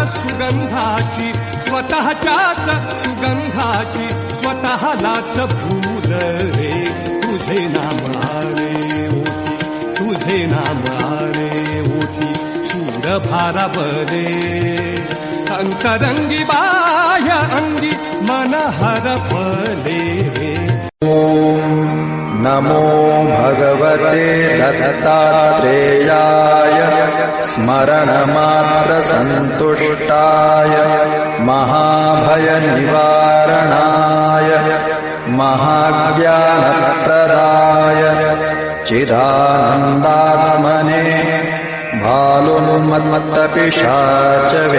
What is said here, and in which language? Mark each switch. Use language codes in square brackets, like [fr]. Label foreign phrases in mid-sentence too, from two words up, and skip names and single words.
[mr] सुगंधाची स्वतःच्याच सुगंधाची स्वतःलाच भूल रे तुझे नाम आरे ओठी तुझे नाम आरे ओठी सूर भारा बरे अंतरंगी बाह्य अंगी मन हरपले रे. [sa] नमो भगवते दत्तात्रेयाय स्मरणमात्रसन्तुष्टाय महाभयनिवारणाय महाज्ञानप्रदाय चिदानन्दात्मने भालुन्मत्तपिशाचवे